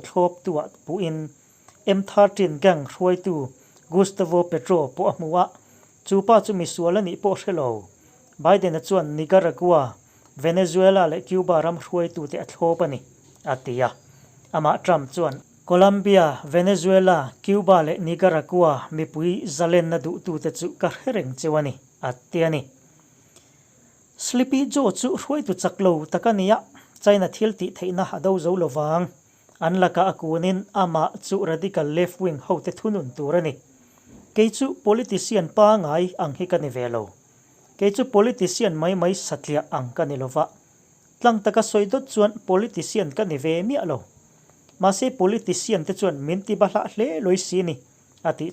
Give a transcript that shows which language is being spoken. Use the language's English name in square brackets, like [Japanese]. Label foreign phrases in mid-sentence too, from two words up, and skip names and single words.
[Mizo] thlop tua puin M13 gang hruai tu Gustavo Petro po amua chupa chu misuala ni po hrelo Biden a chuan Nicaragua Venezuela le Cuba ram hruai tu te athlopani atia ama Trump chuan Colombia Venezuela Cuba le Nicaragua mipui zalen na du tu te chu ka hereng chewani atiani Sleepy Joe chu hruai tu chaklo takania China thil ti theina hado zo lowang anlaka akunin ama chu [English] radical left wing [Mizo] hote thunun turani keichu politician pa ngai ang hi kani velo keichu politician mai satlia ang kani lova tlang taka soidot chuan politician kani ve mi alo ma se politician te chuan minti bala hle loisini ati